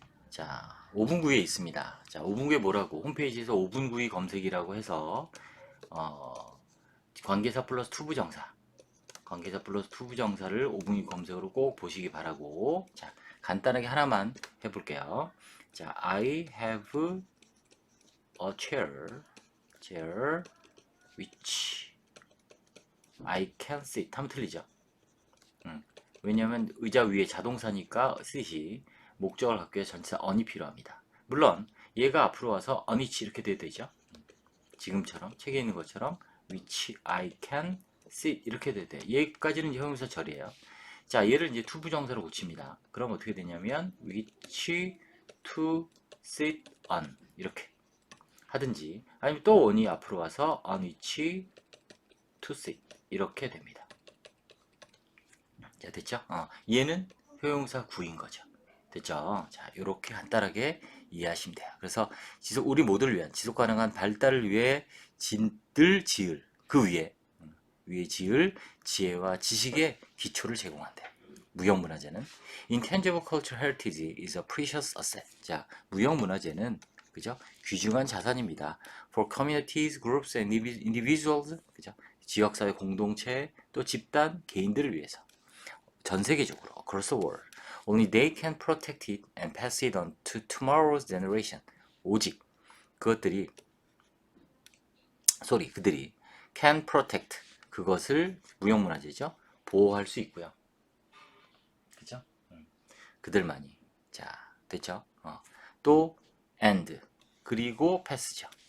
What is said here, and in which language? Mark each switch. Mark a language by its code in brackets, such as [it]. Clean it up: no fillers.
[ko] 자, 5분구에 있습니다. 자, 5분구에 뭐라고? 홈페이지에서 5분구의 검색이라고 해서 관계사 플러스 투부정사 관계사 플러스 투부정사를 5분기 검색으로 꼭 보시기 바라고. 자, 간단하게 하나만 해볼게요. [en] 자, I have a chair which I can sit [ko] 하면 틀리죠. 왜냐하면 의자 위에 자동사니까 sit이 목적을 갖기 위해 전치사 on이 필요합니다. 물론 얘가 앞으로 와서 [en] on which [ko] 이렇게 돼야 되죠. 지금처럼 책에 있는 것처럼 [en] which I can sit [ko] 이렇게 돼야 돼. 얘까지는 이제 형용사 절이에요. 자, 얘를 이제 투부정사로 고칩니다. 그럼 어떻게 되냐면 [en] which to sit on [ko] 이렇게 하든지 아니면 또 on이 앞으로 와서 [en] on which to sit [ko] 이렇게 됩니다. 자, 됐죠? 얘는 형용사 구인 거죠. 됐죠? 자, 이렇게 간단하게 이해하시면 돼요. 그래서 우리 모두를 위한 지속 가능한 발달을 위해 지을 그 위에 지을 지혜와 지식의 기초를 제공한대. 무형문화재는 [en] Intangible Cultural Heritage is a precious asset. [ko] 자, 무형문화재는 그죠? 귀중한 자산입니다. [en] For communities, groups, and individuals. [ko] 그죠? 지역사회 공동체 또 집단 개인들을 위해서 전 세계적으로 [en] across the world. Only they can protect it and pass it on to tomorrow's generation. [ko] 오직 그들이 [en] can protect [ko] 그것을 무형문화재죠. 보호할 수 있고요. 그죠? 그들만이. 자, 됐죠? 또 and 그리고 pass죠.